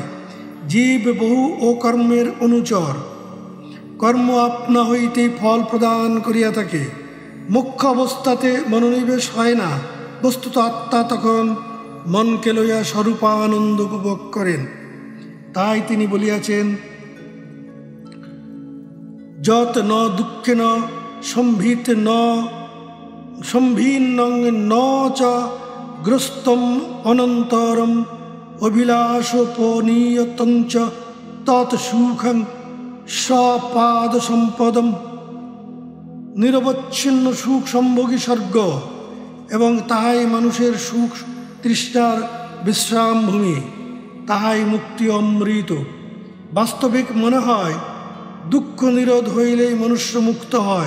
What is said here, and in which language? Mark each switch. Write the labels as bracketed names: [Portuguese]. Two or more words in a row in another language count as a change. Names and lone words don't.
[Bangla] জীব বহু ও কর্মের অনুচর, কর্ম আপনা হইতেই ফল প্রদান করিয়া থাকে। মুখ্য অবস্থাতে মনোনিবেশ হয় না। বস্তুত আত্মা তখন মনকে লইয়া স্বরূপানন্দ উপভোগ করেন। তাই তিনি বলিয়াছেন, [Sanskrit] যত ন দুঃখেন সম্ভিত ন সম্ভিন্নং ন চ গ্রস্তম অনন্তরম অভিলাষোপনীয়তঞ্চ তৎ সুখং স্বপাদ সম্পদম। [Bangla] নিরবচ্ছিন্ন সুখ সম্ভোগী স্বর্গ এবং তাহাই মানুষের সুখ তৃষ্ণার বিশ্রামভূমি, তাহাই মুক্তি অমৃত। বাস্তবিক মনে হয় দুঃখ নিরোধ হইলেই মনুষ্য মুক্ত হয়।